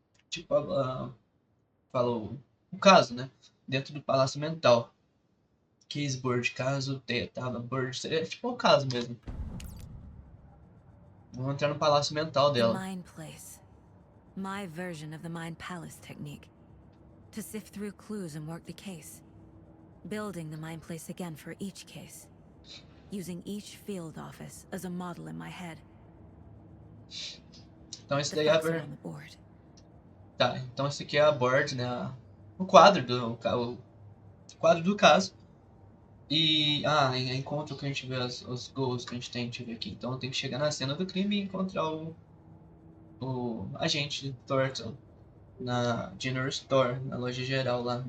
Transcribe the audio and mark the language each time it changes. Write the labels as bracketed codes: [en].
[pt] Tipo, falou o caso, né? Dentro do Palácio Mental. Caseboard, caso, tava, bird, seria tipo o caso mesmo. Vamos entrar no Palácio Mental [en] The [pt] dela. [en] Mind Place. My version of the Mind Palace technique. To sift through clues and work the case. Building the Mind Place again for each case. Using each field office as a model in my head. [pt] Então esse [en] The [pt] daí é a [en] facts are [pt] ver... [en] on the board. [pt] Tá, então esse aqui é a board, né? O quadro o quadro do caso. E, encontra o que a gente vê, os goals que a gente tem, deixa eu ver aqui. Então tem que chegar na cena do crime e encontrar o agente Thornton na General Store, na loja geral lá.